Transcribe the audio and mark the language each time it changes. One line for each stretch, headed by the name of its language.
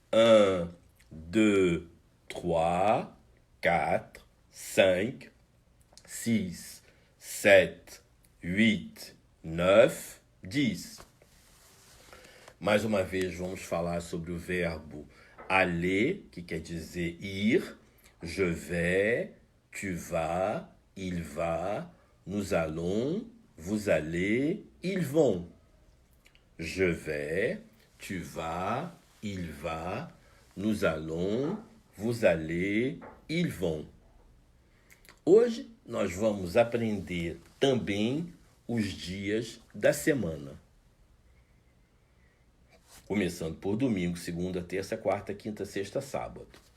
Portuguese: 1, 2, 3, 4, 5, 6, 7, 8, 9, 10. Mais uma vez vamos falar sobre o verbo aller, que quer dizer ir.
French: Je vais, tu vas, il va, nous allons, vous allez, ils vont. Je vais, tu vas, il va, nous allons, vous allez, ils vão.
Portuguese: Hoje nós vamos aprender também os dias da semana. Começando por domingo, segunda, terça, quarta, quinta, sexta, sábado.